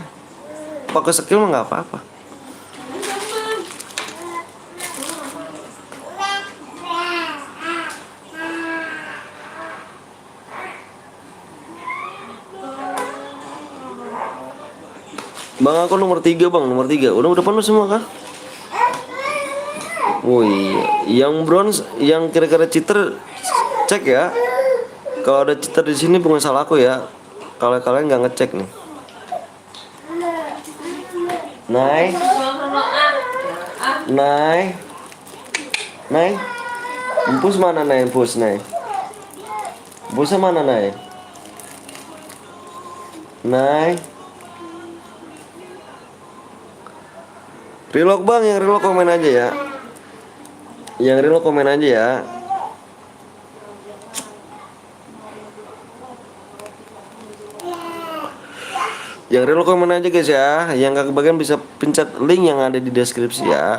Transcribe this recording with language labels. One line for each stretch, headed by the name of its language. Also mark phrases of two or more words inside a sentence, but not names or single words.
Indonesian: Pakai skill mah nggak apa-apa. Bang aku nomor 3 bang, nomor 3. Udah penuh semua kah? Oh iya, yang bronze, yang kira-kira cheater cek ya. Kalau ada cheater di sini bukan salah aku ya. Kalau kalian nggak ngecek nih. Nai, Nai, Empus mana Nai? Empus Nai. Empusnya mana Nai? Nai. Relock bang, yang relock komen aja ya. Yang real komen aja ya. Yang real komen aja guys ya. Yang gak kebagian bisa pencet link yang ada di deskripsi ya.